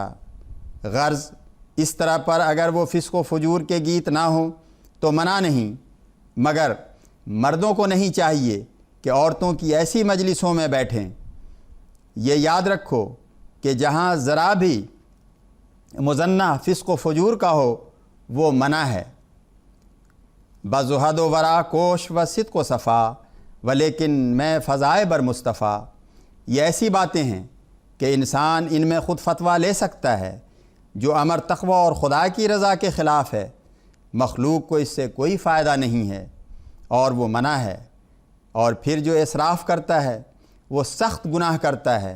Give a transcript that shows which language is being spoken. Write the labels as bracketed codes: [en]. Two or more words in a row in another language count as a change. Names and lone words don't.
[ur] غرض اس طرح پر اگر وہ فسق و فجور کے گیت نہ ہوں تو منع نہیں، مگر مردوں کو نہیں چاہیے کہ عورتوں کی ایسی مجلسوں میں بیٹھیں۔ یہ یاد رکھو کہ جہاں ذرا بھی مزنہ فسق و فجور کا ہو وہ منع ہے۔ [fa] بزہد و ورا کوش و صدق و صفا ولیکن میں فضائے بر مصطفیٰ۔ [ur] یہ ایسی باتیں ہیں کہ انسان ان میں خود فتویٰ لے سکتا ہے جو امر تقوی اور خدا کی رضا کے خلاف ہے، مخلوق کو اس سے کوئی فائدہ نہیں ہے اور وہ منع ہے۔ اور پھر جو اسراف کرتا ہے وہ سخت گناہ کرتا ہے۔